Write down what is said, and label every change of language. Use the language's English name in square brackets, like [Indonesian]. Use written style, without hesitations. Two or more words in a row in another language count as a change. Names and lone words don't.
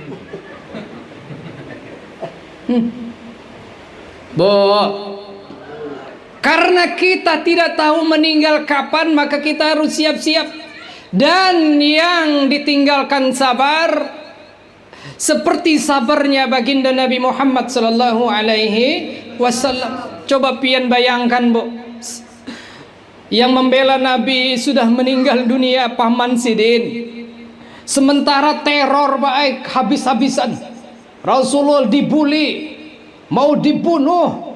[Indonesian] Bo, karena kita tidak tahu meninggal kapan, maka kita harus siap-siap. Dan yang ditinggalkan sabar, seperti sabarnya baginda Nabi Muhammad [Arabic] sallallahu alaihi wasallam. [Banjar] Coba pian bayangkan, Bu, yang membela Nabi sudah meninggal dunia, Paman Sidin. Sementara teror baik habis-habisan. Rasulullah dibuli, mau dibunuh.